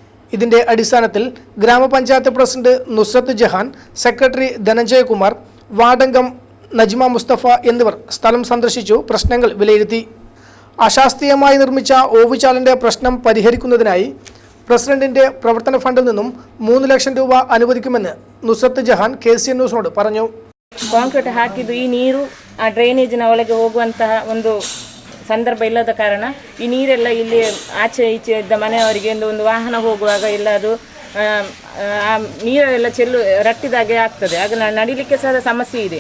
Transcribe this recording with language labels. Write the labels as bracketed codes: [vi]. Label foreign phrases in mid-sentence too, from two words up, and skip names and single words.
[ml] ഇതിന്റെ അടിസ്ഥാനത്തിൽ ഗ്രാമപഞ്ചായത്ത് പ്രസിഡന്റ് നുസ്രത്ത് ജഹാൻ, സെക്രട്ടറി ധനഞ്ജയ് കുമാർ, വാർഡംഗം നജ്മ മുസ്തഫ എന്നിവർ സ്ഥലം സന്ദർശിച്ചു പ്രശ്നങ്ങൾ വിലയിരുത്തി. അശാസ്ത്രീയമായി നിർമ്മിച്ച ഓവുചാലിന്റെ പ്രശ്നം പരിഹരിക്കുന്നതിനായി പ്രസിഡന്റിന്റെ പ്രവർത്തന ഫണ്ടിൽ നിന്നും 3 ലക്ഷം രൂപ അനുവദിക്കുമെന്ന് നുസ്രത്ത് ജഹാൻ KCN ന്യൂസിനോട് പറഞ്ഞു. [kn] ಕಾಂಕ್ರೀಟ್ ಹಾಕಿದ್ದು ಈ ನೀರು ಆ ಡ್ರೈನೇಜಿನ ಒಳಗೆ ಹೋಗುವಂತಹ ಒಂದು ಸಂದರ್ಭ ಇಲ್ಲದ ಕಾರಣ ಈ ನೀರೆಲ್ಲ ಇಲ್ಲಿ ಆಚೆ ಈಚೆ ಇದ್ದ ಮನೆಯವರಿಗೆ ಒಂದು ವಾಹನ ಹೋಗುವಾಗ ಎಲ್ಲ ಅದು ಆ ನೀರೆಲ್ಲ ರಟ್ಟಿದಾಗೆ ಆಗ್ತದೆ. ಆಗ ನಡಿಲಿಕ್ಕೆ ಸಹ ಸಮಸ್ಯೆ ಇದೆ.